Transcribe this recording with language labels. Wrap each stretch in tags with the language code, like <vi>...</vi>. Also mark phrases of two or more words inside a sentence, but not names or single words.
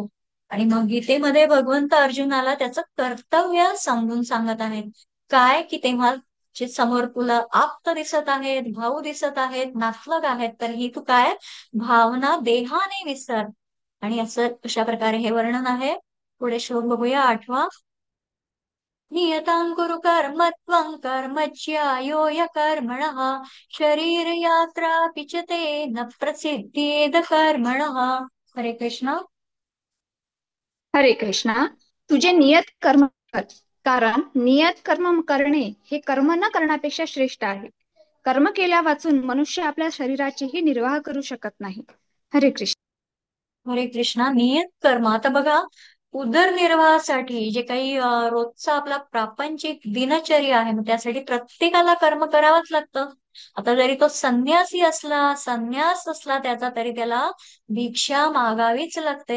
<mr>आणि मग गीतेमध्ये भगवंत अर्जुनाला त्याचं कर्तव्य समजून सांगत आहेत. काय, की तेव्हा जे समोर तुला आप्त दिसत आहेत, भाऊ दिसत आहेत, नातलग आहेत, तर ही तू काय, भावना देहाने विसर. आणि असं अशा प्रकारे हे वर्णन आहे. पुढे श्लोक बघूया, 8वा.</mr> <sa>नियतां कुरु कर्म त्वं कर्मज्यायो कर्मणः शरीरयात्रापि च ते न प्रसिद्धेद कर्मणः.</sa> <mr>हरे कृष्ण. हरे कृष्णा. तुझे नियत कर्म कर, कारण नियत कर्म करणे हे कर्म न करण्यापेक्षा श्रेष्ठ आहे. कर्म केल्या वाचून मनुष्य आपल्या शरीराचीही निर्वाह करू शकत नाही. हरे कृष्ण. हरे कृष्णा. नियत कर्म, आता बघा, उदरनिर्वाहासाठी जे काही रोजचा आपला प्रापंचिक दिनचर्या आहे, मग त्यासाठी प्रत्येकाला कर्म करावंच लागतं. आता जरी तो संन्यास असला त्याचा, तरी त्याला भिक्षा मागावीच लागते.</mr>